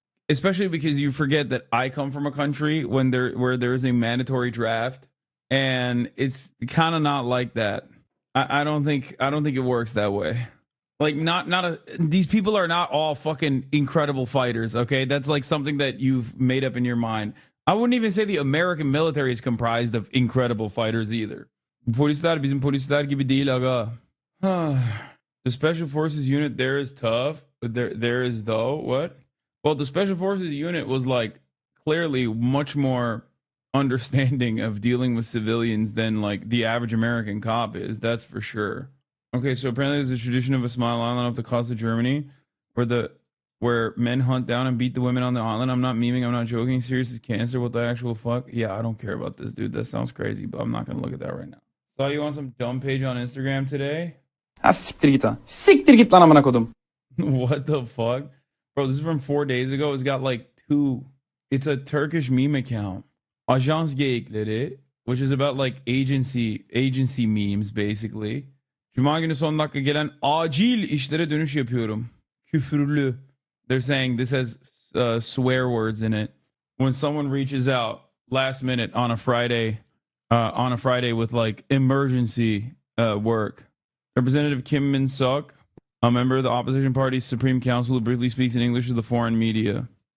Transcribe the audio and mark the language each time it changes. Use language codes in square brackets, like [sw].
[en] Especially because you forget that I come from a country where there is a mandatory draft, and it's kind of not like that. I don't think it works that way. Like these people are not all fucking incredible fighters, okay? That's like something that you've made up in your mind. I wouldn't even say the American military is comprised of incredible fighters either. [tr] Polisler bizim polisler gibi değil aga. [en] The Special Forces unit there is tough. There is though. What? Well, the Special Forces unit was like clearly much more understanding of dealing with civilians than like the average American cop is. That's for sure. Okay, so apparently there's a tradition of a small island off the coast of Germany where men hunt down and beat the women on the island. I'm not memeing. I'm not joking. Serious as cancer. What the actual fuck? Yeah, I don't care about this, dude. That sounds crazy, but I'm not going to look at that right now. Saw you on some dumb page on Instagram today. [tr] Siktir git lan. Siktir git lan amına kodum. [en] What the fuck? Bro, this is from 4 days ago. It's got like it's a Turkish meme account. Ajans Geyikleri, which is about like agency memes basically. [tr] Cuma günü son dakika gelen acil işlere dönüş yapıyorum. Küfürlü. [en] They're saying this has swear words in it. When someone reaches out last minute on a Friday with like emergency work. Representative Kim Min-suk, a member of the opposition party's Supreme Council, who briefly speaks in English to the foreign media.